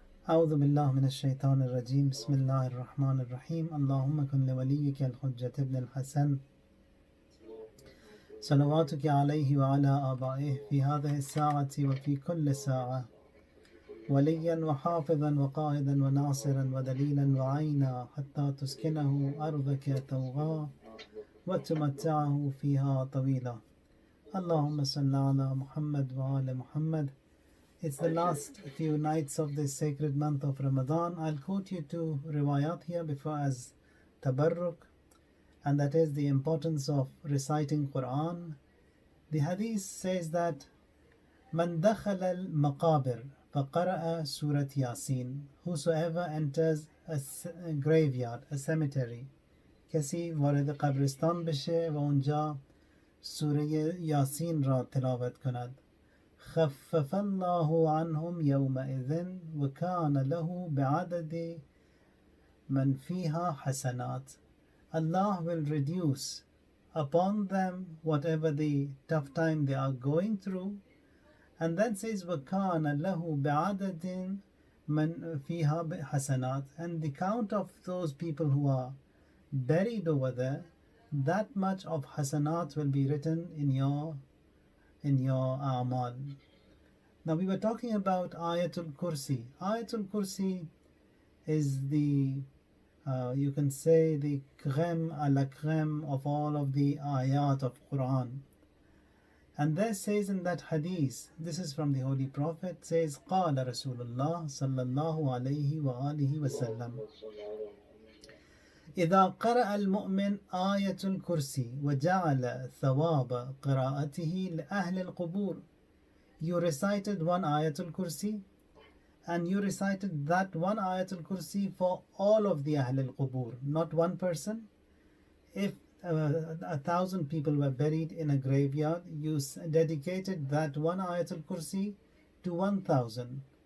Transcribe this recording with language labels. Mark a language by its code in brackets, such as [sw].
[ar] أعوذ بالله من الشيطان الرجيم بسم الله الرحمن الرحيم اللهم كن لوليك الحجة ابن الحسن صلواتك عليه وعلى آبائه في هذه الساعة وفي كل ساعة وليا وحافظا وقائدا وناصرا ودليلا وعينا حتى تسكنه أرضك طوعا وتمتعه فيها طويلا اللهم صل على محمد وعلى محمد. [en] It's the last few nights of this sacred month of Ramadan. I'll quote you two riwayat here before as tabarruk, and that is the importance of reciting Quran. The hadith says that [ar] Man dakhala al-maqabir faqara'a surat Yasin. [en] Whosoever enters a graveyard, a cemetery, [fa] کسی وارد قبرستان بشه و اونجا سوره یاسین را تلاوت کند [ar] خفف الله عنهم يومئذ وكان له بعدد من فيها حسنات. [en] Allah will reduce upon them whatever the tough time they are going through, and then says [ar] وكان له بعدد من فيها حسنات, [en] and the count of those people who are buried over there, that much of hasanat will be written in your a'mal. Now we were talking about Al-Kursi. Al-Kursi is the you can say the [fr] crème à la crème [en] of all of the ayat of Quran. And there says in that hadith, this is from the Holy Prophet, says [ar] قال رسول الله صلى الله عليه وآله وسلم إذا قرأ المؤمن آية الكرسي وجعل ثواب قراءته لأهل القبور. [en] You recited one Ayatul Kursi, and you recited that one Ayatul Kursi for all of the Ahl al-Qubur, not one person. If 1,000 people were buried in a graveyard, you dedicated that one Ayatul Kursi to 1,000.